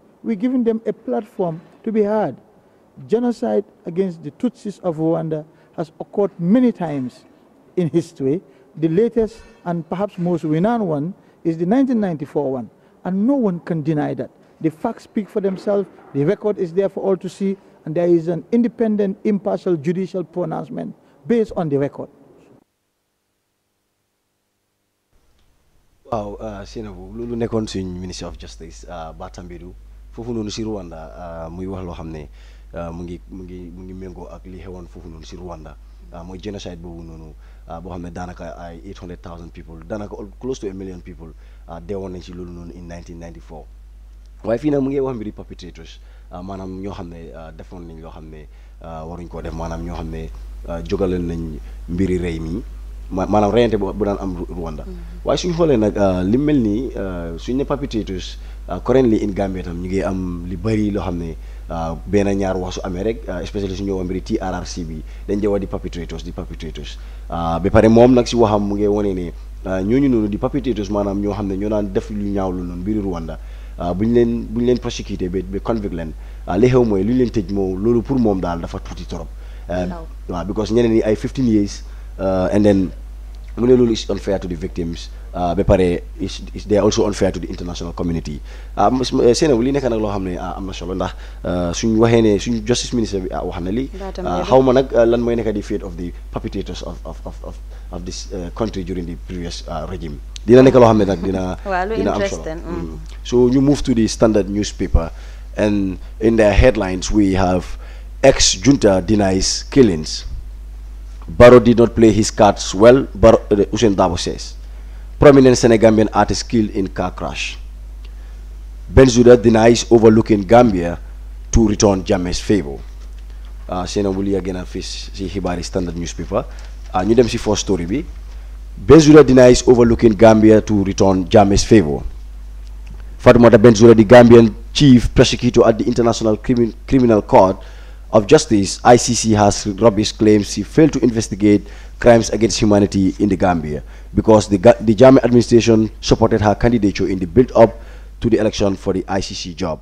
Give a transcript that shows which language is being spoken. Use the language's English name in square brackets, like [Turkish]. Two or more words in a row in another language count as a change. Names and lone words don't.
[English] We're giving them a platform to be heard. Genocide against the Tutsis of Rwanda has occurred many times in history. The latest and perhaps most renowned one is the 1994 one, and no one can deny that. The facts speak for themselves, the record is there for all to see, and there is an independent, impartial judicial pronouncement based on the record. [Wolof] waaw Sainabou loolu nekkoon suñ [English] Minister of Justice [Wolof] Bah Tambadou foofu noonu si Rwanda muy wax loo xam ne mu ngi méngoo ak li xewoon foofu noonu si Rwanda mooy genocide boobu noonu boo xam ne daanaka ay 800,000 people daanaka [English] close to a million people [Wolof] deewoon nañ si loolu noonu [English] in 1994 [Wolof] waaye fii nag mu ngi wax mbiri perpetrators maanaam ñoo xam ne defoon nañ loo xam ne waruñ koo def maanaam ñoo xam ne jógalal nañ mbiri rey mi maanaam reyante bu daan am Rwanda waaye suñu xoolee nag li mel nii suñu ne [English] perpetrators currently in Gambia [Wolof] tam ñu ngi am li bëri loo xam ne benn ñaar wax su amee rek especially suñu ñëw mbiri TRRC bi dañ jëwa di perpetrators ba pare moom nag si waxam mu ngi wane ne ñooñu noonu di perpetrators maanaam ñoo xam ne ñoo daan def lu ñaawlu noonu mbiri Rwanda buñ leen prosecuté ba convict leen li xew mooy lu ñu leen tëj moom loolu pour moom daal dafa tuuti trop waaw because ñeneen ñi ay [English] 15 years and then [Wolof] mu ne loolu [English] is unfair to the victims [Wolof] ba pare [English] they are also unfair to the international community [Wolof] Sainabou li nekk nag loo xam ne am na solo ndax suñu waxee ne suñu [English] justice minister [Wolof] bi wax na li xaw ma nag lan mooy nekk di [English] fate of the perpetrators of this country during the previous regime [Wolof] dina nekk loo xam ne nag dina am solo so ñu [English] move to the Standard newspaper and in their headlines we have ex-junta denies killings. Barrow did not play his cards well, Ousainou Darboe says. Prominent Senegambian artist killed in car crash. Bensouda denies overlooking Gambia to return Jammeh's favor. [Wolof] Sainabou li again fis si xibaari Standard newspaper. Ñu dem si [English] first story [Wolof] bi. [English] Bensouda denies overlooking Gambia to return Jammeh's favor. Fatoumata Bensouda, the Gambian chief prosecutor at the International Criminal Court of Justice, ICC, has rubbish claims he failed to investigate crimes against humanity in the Gambia because the Jammeh administration supported her candidature in the build-up to the election for the ICC job.